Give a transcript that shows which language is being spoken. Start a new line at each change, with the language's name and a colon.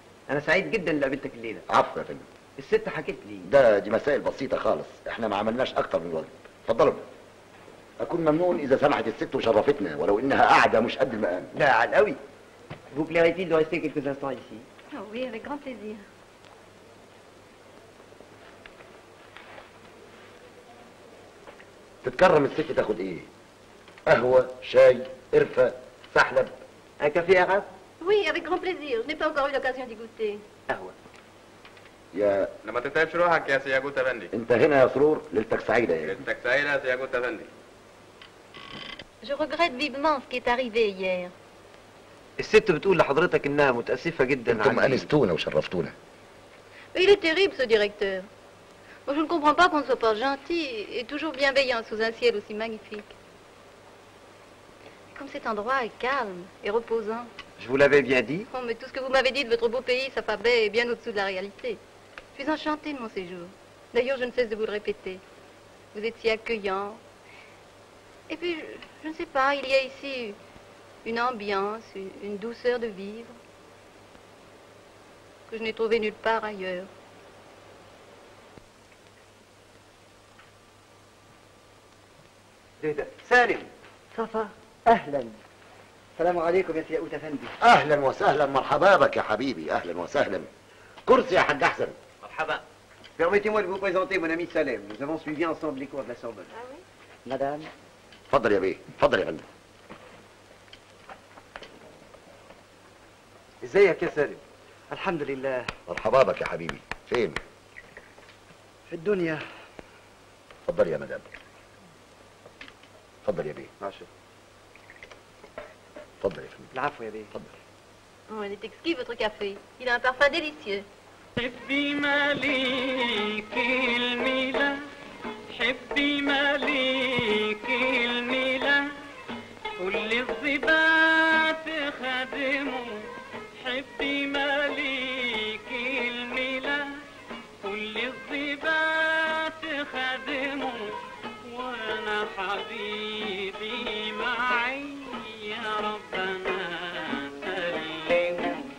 Arabic: أنا سعيد جدا اللي قابلتك الليلة. عفوا يا فندم. الست حكت لي. دي مسائل بسيطة خالص، احنا ما عملناش أكتر من الواجب. اتفضلوا. أكون ممنون إذا سمحت الست وشرفتنا ولو إنها قاعدة مش قد المقام. لا على القوي.
French: Vous plairait-il de rester quelques instants ici? Oh oui, avec grand plaisir.
Arabic: تتكرم الست تاخد إيه؟ قهوة، شاي، قرفة، سحلب.
French: Un café arabe? Oui, avec grand plaisir. Je n'ai pas encore eu l'occasion d'y goûter.
Arabic: قهوة. يا لما تتعبش روحك يا سياجوت افندي. أنت هنا يا سرور، ليلتك سعيدة يا ليلتك سعيدة يا سياجوت افندي.
French: Je regrette vivement ce qui est arrivé hier.
Arabic: الست بتقول لحضرتك إنها متأسفة جدا. أنتم أنستونا وشرفتونا.
French: Il est terrible ce directeur. Je ne comprends pas qu'on ne soit pas gentil et toujours bienveillant sous un ciel aussi magnifique. Comme cet endroit est calme et reposant. Je vous l'avais bien dit. Oh, mais tout ce que vous m'avez dit de votre beau pays, Safa-Bey, est bien au-dessous de la réalité. Je suis enchantée de mon séjour. D'ailleurs, je ne cesse de vous le répéter. Vous êtes si accueillant. Et puis, je ne sais pas, il y a ici une ambiance, une douceur de vivre que je n'ai trouvé nulle part ailleurs.
Arabic: سالم. صفا. أهلا. السلام عليكم يا سياقوت أفندي. أهلا وسهلا، مرحبا بك يا حبيبي، أهلا وسهلا. كرسي يا حاج أحسن. مرحبا.
French: Permettez-moi de vous présenter mon ami Salem. Nous avons suivi ensemble les cours de la Sorbonne. Ah oui?
Arabic: مدام. اتفضل يا بيه، اتفضل يا فندم. ازيك يا سالم؟ الحمد لله. مرحبا بك يا حبيبي. فين؟ في الدنيا. اتفضل يا مدام. اتفضل يا بيه. ماشي. اتفضل يا فندم. العفو يا بيه. اتفضل.
French: Oh, il est exquis votre café. Il a un parfum délicieux.
Arabic: حبي مليك الميلة، حبي مليك الميلة، كل الظباط خدمه، حبي مليك الميلة، كل الظباط خدمه، وانا حبيبي معي يا ربنا سلمه.